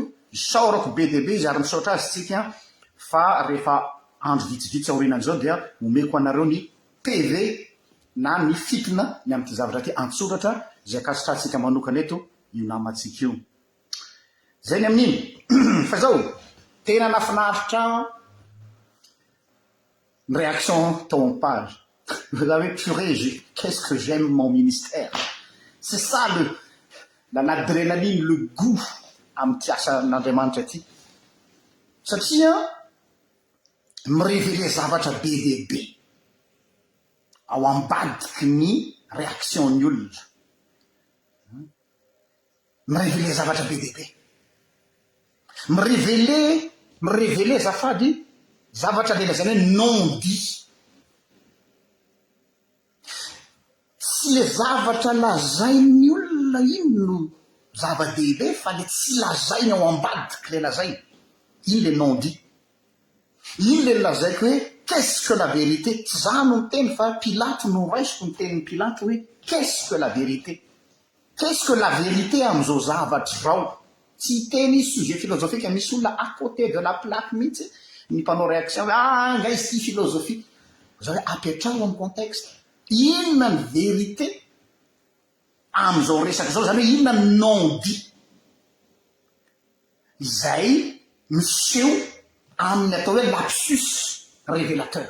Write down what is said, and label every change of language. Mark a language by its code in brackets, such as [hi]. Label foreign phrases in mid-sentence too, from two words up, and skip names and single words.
[mg] Isaorako be dia be izy ary misaotra azy tsika, fa rehefa andro vitsivitsy aorinan'izao dia omeko anareo ny PV na ny fitona ny amin'ity zavatra ty an-tsoratra zay akasitratsika manokana eto io namantsika io. Zay ny amin'iny. Fa zao tena nafinaritra ny réaction tao [fr] en page. Vous avez purée, qu'est-ce que j'aime mon ministère. C'est ça l'adrénaline, le goût [mg] amin'ny asan'Andriamanitra ty. Satria mirévélé zavatra be dia be ao ambadiky ny réaction-ny olona. Mirévélé zavatra be dia be. Mirévélé zafady zavatra lela zany hoe [fr] non dit. [mg] Tsy le zavatra lazain'ny olona iny no zava-dehibe, fa le tsy lazainy ao ambadiky le lazainy. [fr] Iny le non dit. [mg] Iny le lazaiko hoe [fr] qu'est-ce que la vérité. [mg] Tsy za no miteny fa Pilato no raisiko ny tenin'ny Pilato hoe [fr] qu'est-ce que la vérité. Qu'est-ce que la vérité [mg] am'izao zavatra zao. Tsy teny [fr] sujet philosophique. [mg] Misy olona [fr] à côté de la plaque [mg] mihitsy ny mpanao réaction hoe nga izy ty philosophie. Zao hoe apetraho amin'ny contexte. Inona ny vérité am'izao resaka zao, zany hoe inona ny non dit izay miseho amin'ny atao hoe [fr] lapsus révélateur.